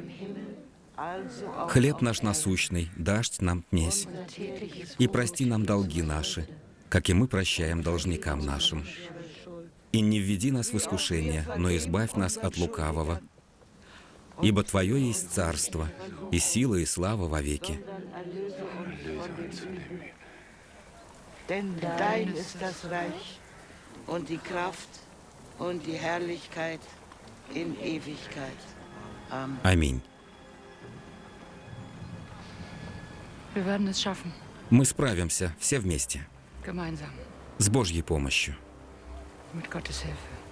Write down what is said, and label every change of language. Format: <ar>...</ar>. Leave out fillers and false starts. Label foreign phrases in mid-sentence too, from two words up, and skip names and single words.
<ru>Хлеб наш насущный дашь нам днесь, и прости нам долги наши, как и мы прощаем должникам нашим. И не введи нас в искушение, но избавь нас от лукавого. Ибо Твое есть царство, и сила, и слава вовеки.</ru> <de>Dein ist das Reich und die Kraft und die Herrlichkeit in Ewigkeit. Amen.</de> <ru>Аминь.</ru> <de>Wir werden es schaffen.</de> <ru>Мы справимся, все вместе,</ru> <de>Gemeinsam.</de> <ru>с Божьей помощью.</ru> <de>Mit Gottes Hilfe.</de>